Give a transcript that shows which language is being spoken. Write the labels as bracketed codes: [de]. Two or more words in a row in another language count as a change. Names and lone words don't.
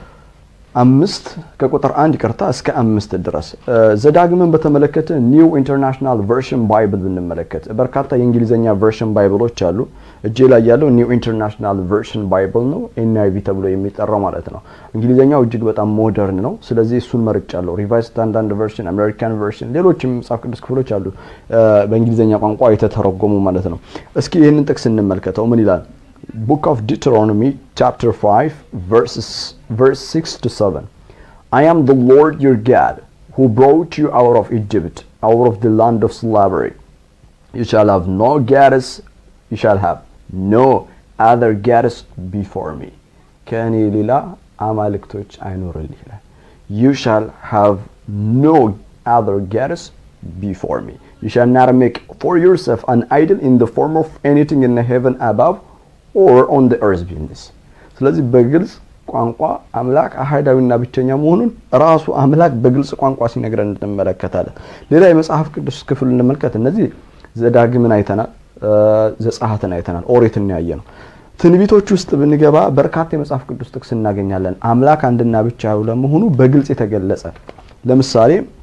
[am] 5 ከቁጥር 1 ይቅርታ እስከ 5 ድረስ ዘዳግምን በተመለከተ ኒው ኢንተርናሽናል ቨርሽን ባይብል ብንመለከት በርካታ የእንግሊዘኛ ቨርሽን ባይብሎች አሉ እጄ ላይ ያለው ኒው ኢንተርናሽናል ቨርሽን ባይብል ነው NIV ተብሎ የሚጠራው ማለት ነው እንግሊዘኛው እጅግ በጣም ሞደርን ነው ስለዚህ እሱን መርጫለሁ ሪቫይዝድ ስታንዳርድ ቨርሽን አሜሪካን ቨርሽን ሌሎችም መጽሐፍ ቅዱስ ክፍሎች አሉ በእንግሊዘኛ ቋንቋ የተተረጎሙ ማለት ነው እስኪ ይሄንን ጥቅስ እንመልከተው ምን ይላል [en] Book of Deuteronomy chapter 5 verse 6 to 7 I am the Lord your God who brought you out of Egypt out of the land of slavery you shall have no gods you shall have no other gods before me [am] ከኔ ሌላ አማልክቶች አይኖርልህ ይላል [en] you shall have no other gods before me you shall not make for yourself an idol in the form of anything in the heaven above or on the earth beneath [am] ስለዚህ በግልጽ ቋንቋ አምላክ አሐዳዊና ብቸኛ መሆኑን ራሱ አምላክ በግልጽ ቋንቋ ሲነግረን እንመለከታለን ሌላ የመጽሐፍ ቅዱስ ክፍል እንመልከት እነዚህ ዘዳግምን አይተናል ዘጸአትን አይተናል ኦሪትን ያየነው ትንቢቶች ውስጥ ብንገባ በርካታ የመጽሐፍ ቅዱስ ጥቅስ እናገኛለን አምላክ አንድና ብቻው ለመሆኑ በግልጽ የተገለጸ ለምሳሌ